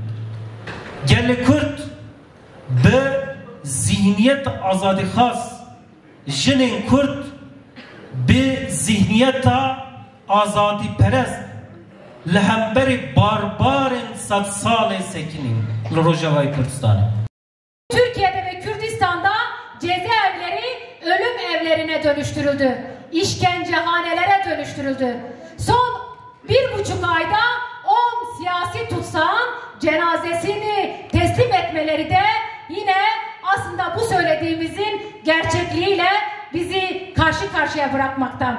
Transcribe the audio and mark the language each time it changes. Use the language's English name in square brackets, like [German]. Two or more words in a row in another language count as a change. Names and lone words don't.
[Kurdish] Gelê Kurd bi zihniyet azadîxwaz, jinên Kurd bi zihniyeta azadîperest li hemberî barbarên sed salê sekinîn li Rojavayê Kurdistanê. [Turkish] Türkiye'de ve Kürdistan'da cezaevleri ölüm evlerine dönüştürüldü. İşkencehanelere dönüştürüldü. Son 1,5 ayda 10 siyasi tutsağın cenazesini teslim etmeleri de yine aslında bu söylediğimizin gerçekliğiyle bizi karşı karşıya bırakmaktan.